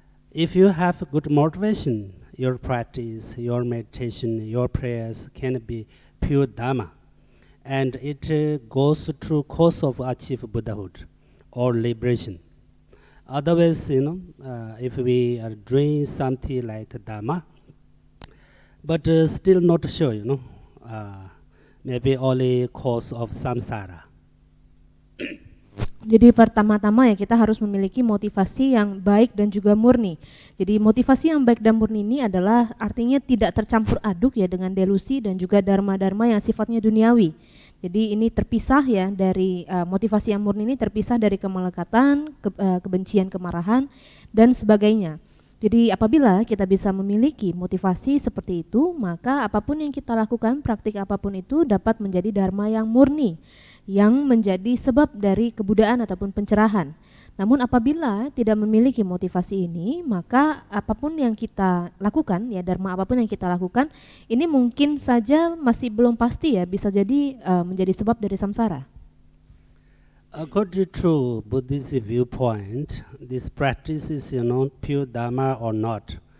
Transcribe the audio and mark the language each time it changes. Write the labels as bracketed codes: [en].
[en] If you have good motivation, your practice, your meditation, your prayers can be pure dharma, and it goes through course of achieve Buddhahood or liberation. Otherwise, if we are doing something like Dharma, but still not sure, maybe only cause of samsara. [id] Jadi pertama-tama ya kita harus memiliki motivasi yang baik dan juga murni. Jadi motivasi yang baik dan murni ini adalah artinya tidak tercampur aduk ya dengan delusi dan juga dharma-dharma yang sifatnya duniawi. Jadi ini terpisah ya dari motivasi yang murni ini terpisah dari kemelekatan, kebencian, kemarahan dan sebagainya. Jadi apabila kita bisa memiliki motivasi seperti itu, maka apapun yang kita lakukan, praktik apapun itu dapat menjadi dharma yang murni, yang menjadi sebab dari kebudayaan ataupun pencerahan. Namun apabila tidak memiliki motivasi ini, maka apapun yang kita lakukan, ya dharma apapun yang kita lakukan, ini mungkin saja masih belum pasti ya, bisa jadi menjadi sebab dari samsara. [en] According to Buddhist viewpoint, this practice is pure dharma or not.